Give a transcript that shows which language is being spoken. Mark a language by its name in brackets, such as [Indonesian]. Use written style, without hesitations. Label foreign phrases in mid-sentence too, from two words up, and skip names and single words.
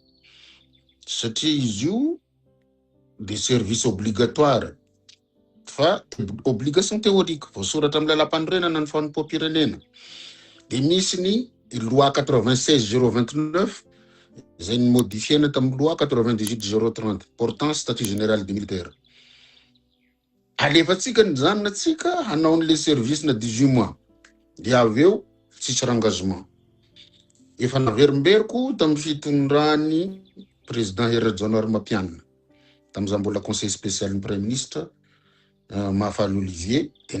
[Malagasy] Satria izy io de [French] service obligatoire [Malagasy] fa [French] obligation théorique [Malagasy] voasoratra amin'ny lalam-panorenana ny fanapoam-pirenena. De misy ny loi 96/029 zay ny modifiena tamin'ny loi 98/030 [French] portant statut général du militaire. [Malagasy] Alefatsika ny zanatsika hanao an'le service na 18 mois de aveo tsisy engagement. Efa naverimberiko tamin'ny fitondran'ny président Herajaona Mapianina tamin'izany mbola [French] conseil spécial [Malagasy] ny [French] premier ministre [Malagasy] Mahafaly Olivier, de